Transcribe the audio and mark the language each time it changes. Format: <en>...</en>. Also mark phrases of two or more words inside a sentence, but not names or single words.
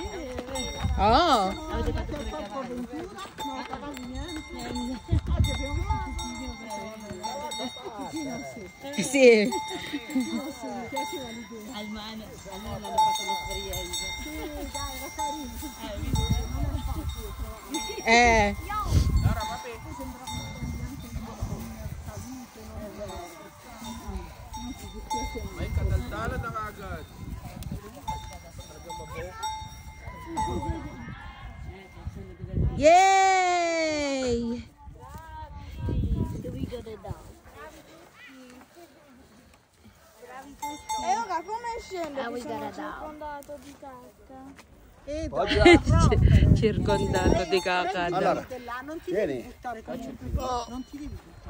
<it>Oh. Avete fatto pure i cavalli? No, cavalli niente. Oggi abbiamo visto tutti Sì. mi piaceva l'idea. Almano hanno fatto l'esperienza. Sì, dai, era carino.</it> <tl>May kadaldalan na kagad. Yay!</tl> <it>E ora come scende? Che sono circondato di cacca. Circondato di cacca. Allora, Non ti vieni. devi buttare comunque. Non ti devi</it>